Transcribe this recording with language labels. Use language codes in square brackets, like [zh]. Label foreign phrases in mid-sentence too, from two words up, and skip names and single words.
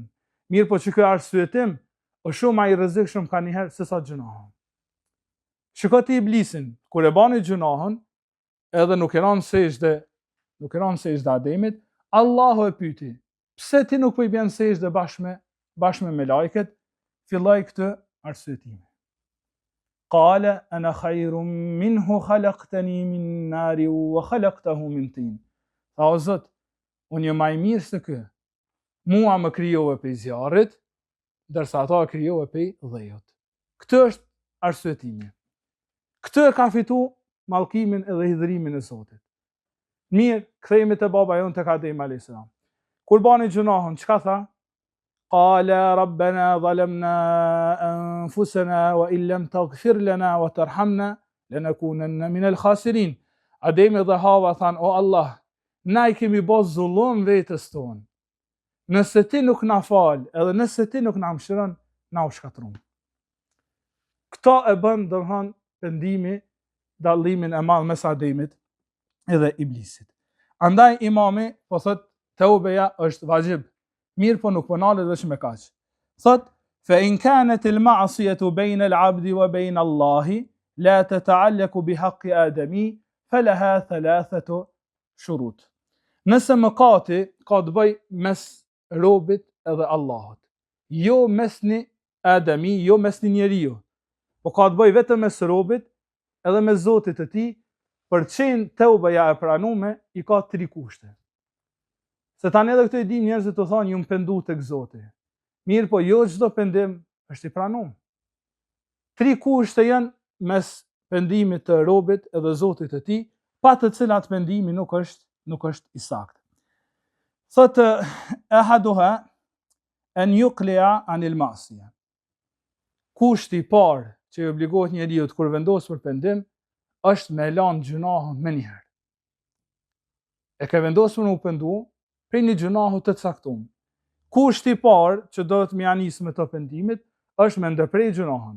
[sq] Mirë po që ky arsyetim është shumë ai rrezikshëm ka njëherë se sa gjunaha. Shiko ti iblisin, kur e bani gjunahën, edhe nuk e ran sejdë Ademit, Allahu e pyeti, pse ti nuk po i bën sejdë bashkë me melajket? Filloi këtë arsyetime. [ar] قال أنا خير منه خلقتني من نار وخلقته من طين. [sq] Tha o Zot, unë jam më i mirë se ky. Mua më krijove prej zjarrit, ndërsa ata e krijove prej dhejut. Këtë është arsyetimi. Këtë e ka fitu mallkimin edhe hidhrimin e Zotit. Mirë, kthehemi te baba jon tek Adem [ar] عليه السلام. [sq] Kur bani gjunahën, çka tha? [ar] قال ربنا ظلمنا أنفسنا وإن لم تغفر لنا وترحمنا لنكونن من الخاسرين. [sq] Ademi dhe Hava than, o Allah, na I kemi bë zullum vetes tonë. Nëse ti nuk na fal, edhe nëse ti nuk na mëshiron, na u shkatrum. Këto e bën domthon pendimi, dallimin e madh mes Ademit edhe Iblisit. Andaj imami po thot taubeja është vajib. Mirë po nuk po nalet vetëm me kaq. [ar] Thot فإن كانت المعصية بين العبد وبين الله لا تتعلق بحق آدمي فلها ثلاثة شروط. [sq] Nëse mëkati ka të bëj mes robit edhe Allahut, jo mes një Ademi, jo mes një njeriu, po ka të bëj vetëm mes robit edhe me Zotit të tij, për qenë taubeja e pranume, I ka 3 kushte. Se tani edhe këtë I dim njerëzit të thonë ju më pendu tek Zoti. Mirë po jo çdo pendim është I pranuar. 3 kushte janë mes pendimit të robit edhe Zotit të tij, pa të cilat pendimi nuk është I saktë. [ar] Thotë أحدها أن يقلع عن المعصية. [sq] Kushti I parë që I obligohet njeriu kur vendos për pendim është me lanë gjunahën me njëherë. E ke vendosur me u pendu prej një gjunahu të caktuar. Kushti I parë që do të më janis me të pendimit është me ndërprej gjunahën.